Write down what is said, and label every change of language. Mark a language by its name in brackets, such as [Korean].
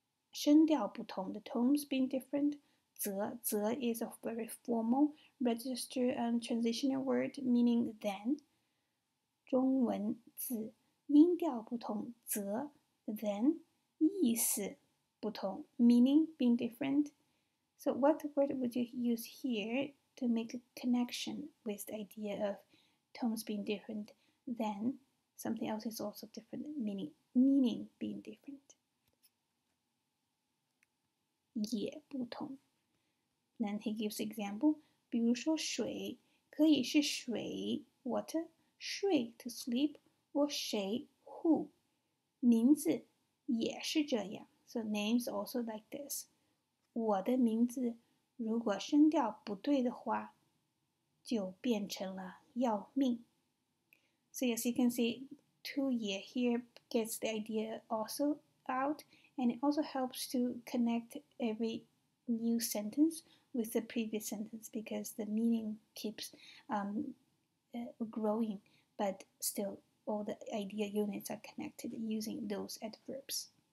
[Chinese] 声调不同 [English] the tones being different 则 is a very formal register and transitional word meaning then [Chinese] 中文字音调不同则 [English] then [Chinese] 意思不同 [English] meaning being different. So what word would you use here to make a connection with the idea of tones being different then something else is also different meaning being different. [Chinese] 也不同 [English] Then he gives example [Chinese] 比如说水可以是水 water 睡 [English] to sleep [Chinese] or 谁 who名字也是这样 [English] So names also like this [Chinese] 我的名字如果声调不对的话就变成了要命 [English] So as you can see, 2也 here gets the idea also out, and it also helps to connect every new sentence with the previous sentence because the meaning keeps growing, but still all the idea units are connected using those adverbs.